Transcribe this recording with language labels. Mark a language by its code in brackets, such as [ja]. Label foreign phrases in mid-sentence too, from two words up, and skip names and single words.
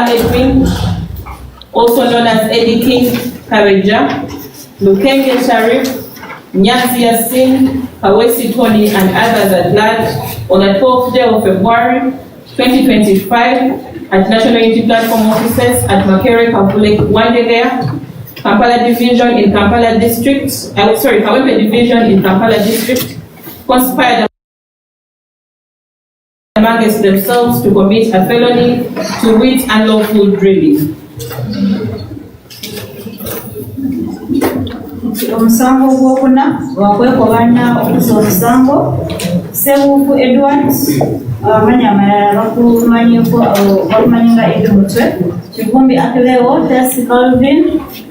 [en] Edwin, also known as Eddie King Kareja, Lukenge Sharif, Nyanzi Yasin, Kawesi Tony, and others at large on the 12th day of February 2025 at National Unity Platform offices at Makerere Kavule, Wandegea, Kampala Division in Kampala District, Kawempe Division in Kampala District, conspired amongst themselves to commit a felony to wit unlawful drilling. [lg] Omusango gwokuna wakwekobana okuza omusango Sebufu Edward amanya amalala bakumanyinga Eddie Mutwe Kivumbi Akileo Tasi Calvin